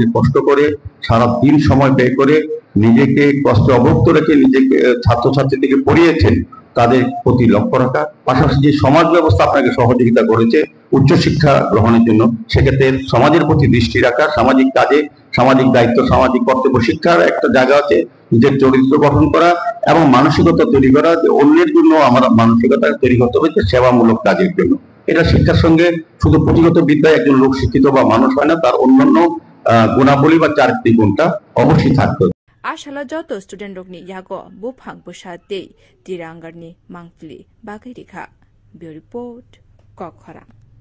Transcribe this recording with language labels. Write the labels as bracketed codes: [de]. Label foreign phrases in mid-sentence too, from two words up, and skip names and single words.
[bn] কষ্ট করে সারা দিন সময় ব্যয় করে নিজেকে কষ্টে অবক্ত রেখে নিজেকে ছাত্রছাত্রীদেরকে পড়িয়েছেন তাদের প্রতি লক্ষ্য রাখা, পাশাপাশি যে সমাজ ব্যবস্থা আপনাকে সহযোগিতা করেছে উচ্চশিক্ষা গ্রহণের জন্য সেক্ষেত্রে সমাজের প্রতি দৃষ্টি রাখা, সামাজিক কাজে সামাজিক দায়িত্ব সামাজিক কর্তব্য শিক্ষার একটা জায়গা আছে, নিজের চরিত্র গঠন করা এবং মানসিকতা তৈরি করা যে অন্যের জন্য আমার মানসিকতা তৈরি করতে হবে সেবামূলক কাজের জন্য। এটা শিক্ষার সঙ্গে শুধু পুঁথিগত বিদ্যায় একজন লোক শিক্ষিত বা মানুষ হয় না, তার অন্যান্য গুণাবলী বা চারিত্রিক গুণটা অবশ্যই থাকতে হবে। [trp] आशाला जत स्टुडेन्ट रकनि यागो बुफां बुसाते तिरांगारनि मांगफिलि बागै रेखा ब्युरो रिपोर्ट कखरा।